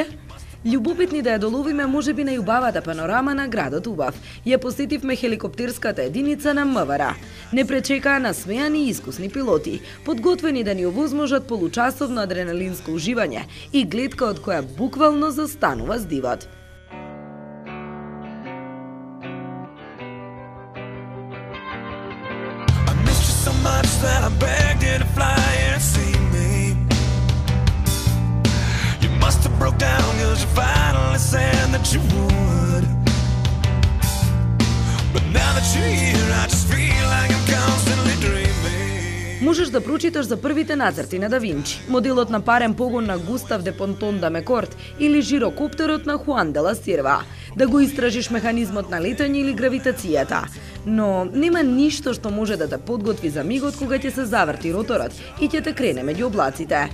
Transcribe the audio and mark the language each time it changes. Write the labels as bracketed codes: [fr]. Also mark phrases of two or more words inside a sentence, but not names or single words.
[mk] Љубопитни да ја доловиме можеби најубавата панорама на градот убав. Ја посетивме хеликоптерската единица на МВР. Не пречекаа насмеани и искусни пилоти, подготвени да ни овозможат получасовно адреналинско уживање и гледка од која буквално застанува здивот. [en] Broke down 'cause you finally said that you would. But now that you're here, I just feel like I'm constantly dreaming. [mk] Можеш да прочиташ за првите нацрти на Да Винчи, моделот на парен погон на Густав де Понтон да Мекорт или жирокоптерот на Хуан де ла Сирва, да го истражиш механизмот на летање или гравитацијата. Но нема ништо што може да те подготви за мигот кога ќе се заврти роторот и ќе те крене меѓу облаците.